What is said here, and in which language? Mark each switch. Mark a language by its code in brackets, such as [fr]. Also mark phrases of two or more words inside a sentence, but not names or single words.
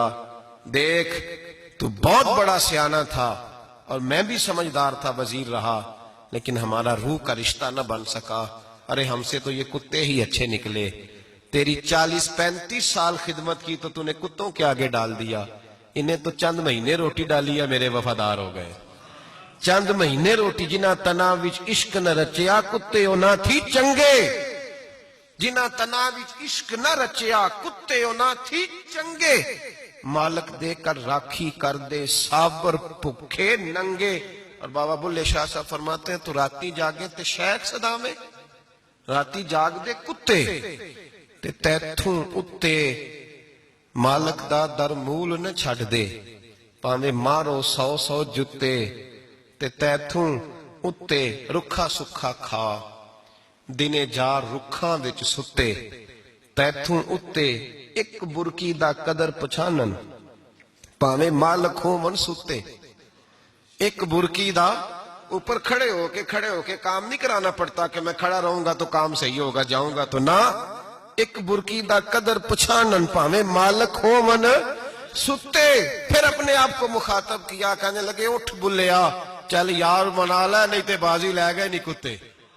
[ur] دیکھ تو بہت بڑا سیانہ تھا اور میں بھی سمجھدار تھا، وزیر رہا، لیکن ہمارا روح کا رشتہ نہ بن سکا۔ ارے ہم سے تو یہ کتے ہی اچھے نکلے، تیری 40 35 سال خدمت کی تو نے کتوں کے آگے ڈال دیا، انہیں تو چند مہینے روٹی ڈالی ہے، میرے وفادار ہو گئے۔ چند مہینے روٹی، [pa] جنہ تنا وچ عشق نہ رچیا، کتے او نہ تھی چنگے، جنہ تنا وچ عشق نہ رچیا، کتے او نہ تھی چنگے، مالک دے کر راکھی کر دے، صابر بھکھے ننگے۔ [ur] اور بابا بلے شاہ صاحب فرماتے ہیں [pa] تو راتی جاگے تے شیخ صدا میں، راتی جاگ دے کتے تے تیتھوں اتے، مالک دا در مول نہ چھڑ دے، پاویں مارو 100 جتے تے تیتھوں اتے، رکھا سکھا کھا دنے جار رکھاں وچ ستے، تیتھوں اتے ایک برکی دا قدر پچھانن، پاویں مالک ہو من ستے۔ ایک برکی دا [ur] اوپر کھڑے ہو کے کام نہیں کرانا پڑتا کہ میں کھڑا رہوں گا تو کام صحیح ہوگا، جاؤں گا تو نہ، [pa] ایک برکی دا قدر پچھانن، پاویں مالک ہو من ستے۔ [ur] پھر اپنے آپ کو مخاطب کیا، کہنے لگے [pa] اٹھ بلیا، چل یار منا لے، نہیں تے بازی لے گئے نہیں کتے۔